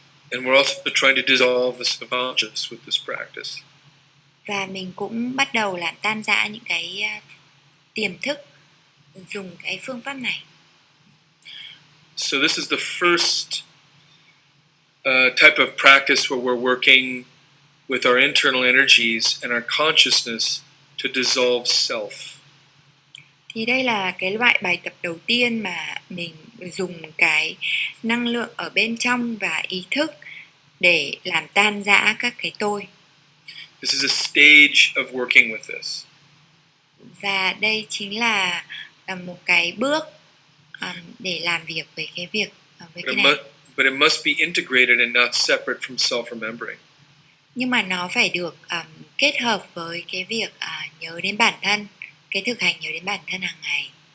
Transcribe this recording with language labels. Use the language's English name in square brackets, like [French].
[English] And we're also trying to dissolve the subconscious with this practice. [Vietnamese] Và mình cũng bắt đầu làm tan rã những cái tiềm thức dùng cái phương pháp này. [English] So this is the first type of practice where we're working with our internal energies and our consciousness to dissolve self. [Vietnamese] Thì đây là cái loại bài tập đầu tiên mà mình dùng cái năng lượng ở bên trong và ý thức để làm tan rã các cái tôi. [English] This is a stage of working with this. [Vietnamese] Và đây chính là một cái bước để làm việc với cái việc với cái này. [English] But it must be integrated and not separate from self-remembering. [Vietnamese] Nhưng mà nó phải được kết hợp với cái việc nhớ đến bản thân, cái thực hành nhớ đến bản thân hàng ngày.